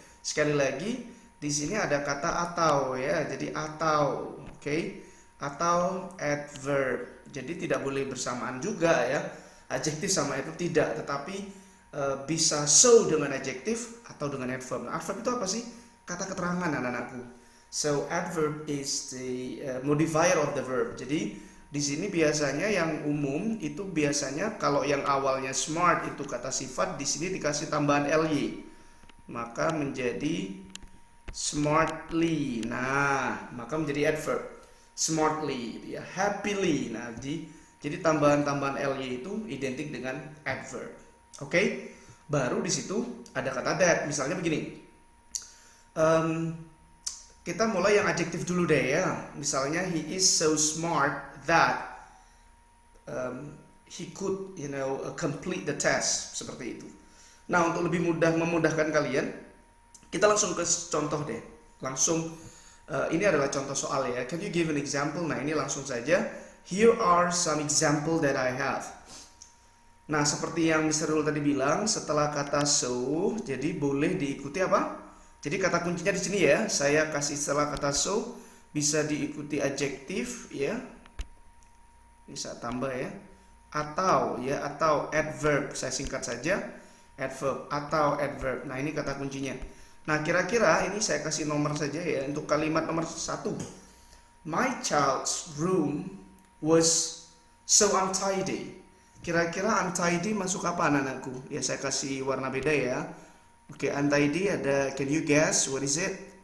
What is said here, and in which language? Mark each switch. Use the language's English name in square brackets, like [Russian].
[Indonesian] Sekali lagi, di sini ada kata atau ya. Jadi atau, oke? Atau adverb. Jadi tidak boleh bersamaan juga ya. Adjektif sama itu tidak, tetapi bisa so dengan adjektif atau dengan adverb. Nah, adverb itu apa sih? Kata keterangan anak-anakku. [English] So, adverb is the modifier of the verb. [Indonesian] Jadi di sini biasanya yang umum itu biasanya kalau yang awalnya smart itu kata sifat, di sini dikasih tambahan ly, maka menjadi smartly. Nah, maka menjadi adverb. Smartly, ya, happily. Nah, jadi tambahan-tambahan ly itu identik dengan adverb. Oke? Baru di situ ada kata that. Misalnya begini. Kita mulai yang adjektif dulu deh ya. Misalnya [English] he is so smart that he could complete the test, [Indonesian] seperti itu. Nah untuk lebih memudahkan kalian, kita langsung ke contoh deh. Langsung ini adalah contoh soal ya. [English] Can you give an example? [Indonesian] Nah ini langsung saja. [English] Here are some example that I have. [Indonesian] Nah seperti yang Mr. Rul tadi bilang, setelah kata so, jadi boleh diikuti apa? Jadi kata kuncinya di sini ya. Saya kasih setelah kata so bisa diikuti adjektif ya. Bisa tambah ya, atau adverb. Saya singkat saja, adverb atau adverb. Nah ini kata kuncinya. Nah kira-kira ini saya kasih nomor saja ya. Untuk kalimat nomor 1, [English] my child's room was so untidy. [Indonesian] kira-kira untidy masuk apa anak-anakku? Ya saya kasih warna beda ya. [English] Oke, untidy ada, can you guess what is it?